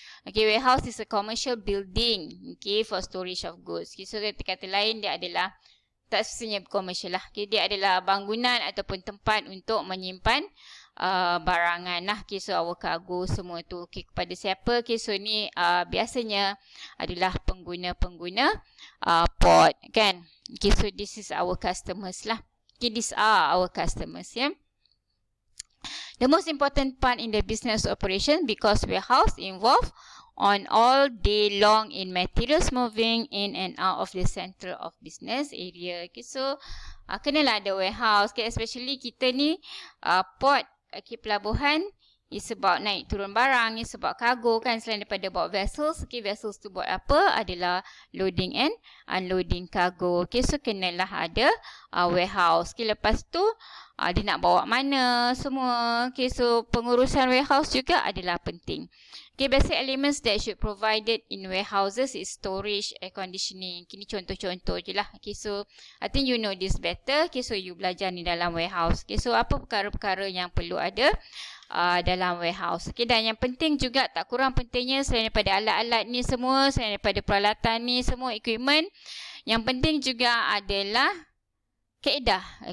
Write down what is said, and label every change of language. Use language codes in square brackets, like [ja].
[en] Okay, warehouse is a commercial building, okay, for storage of goods. [ms] Okay, so kata lain dia adalah tak sebenarnya commercial lah. Okay, dia adalah bangunan ataupun tempat untuk menyimpan barangan lah. Okay, so our cargo semua tu, okay, kepada siapa? Okay, so ni biasanya adalah pengguna-pengguna port kan. [en] Okay, so this is our customers lah. Okay, these are our customers, yeah. The most important part in the business operation, because warehouse involved on all day long in materials moving in and out of the center of business area. [ms] Okay, so kenalah ada warehouse, okay, especially kita ni port, okay, pelabuhan [en] is about [ms] naik turun barang, is about cargo kan, selain daripada bawa vessels. Okay, vessels tu buat apa? Adalah [en] loading and unloading cargo. [ms] Okay, so kenalah ada warehouse. Okay, lepas tu dia nak bawa mana semua. Okay, so pengurusan warehouse juga adalah penting. [en] Okay, basic elements that should provided in warehouses is storage, air conditioning. [ms] Ini contoh-contoh je lah. [en] Okay, so I think you know this better. [ms] Okay, so you belajar ni dalam warehouse. Okay, so apa perkara-perkara yang perlu ada dalam warehouse. Okay, dan yang penting juga, tak kurang pentingnya, selain daripada alat-alat ni semua, selain daripada peralatan ni semua, equipment, yang penting juga adalah kaedah.